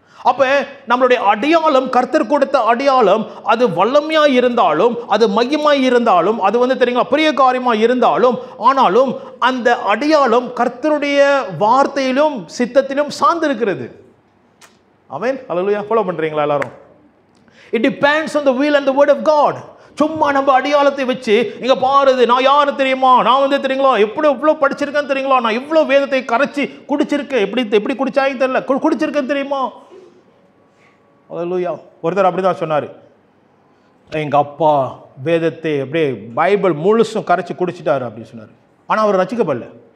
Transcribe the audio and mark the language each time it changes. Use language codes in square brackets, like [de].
[ta] அப்ப நம்மளுடைய அடையாளம், கர்த்தர் கொடுத்த அடையாளம், அது வல்லமையாய் இருந்தாலும், அது மகிமாய் இருந்தாலும், அது வந்து தெரியுங்களா பெரிய காரியமாய் இருந்தாலும், ஆனாலும் அந்த அடையாளம் கர்த்தருடைய வார்த்தையிலும் சித்தத்திலும் சார்ந்திருக்கிறது. ஆமென், ஹல்லேலூயா. ஃபாலோ பண்றீங்களா எல்லாரும்? [en] It depends on the will and the word of God. [ta] சும்மா நம்ம அடையாளத்தை வச்சு இங்க பாருது, நான் யாரு தெரியுமா, நான் வந்து தெரியுங்களா இவ்வளோ படிச்சிருக்கேன் தெரியுங்களா, நான் இவ்வளோ வேதத்தை கரைச்சி குடிச்சிருக்கேன், எப்படி குடிச்சாயும் தெரியல, குடிச்சிருக்கேன் தெரியுமா. அல்லேலூயா. ஒருத்தர் அப்படி தான் சொன்னார், எங்கள் அப்பா வேதத்தை அப்படியே பைபிள் முழுசும் கரைச்சி குடிச்சிட்டாரு அப்படின்னு சொன்னார். ஆனால் அவர் ரசிக்கப்படல.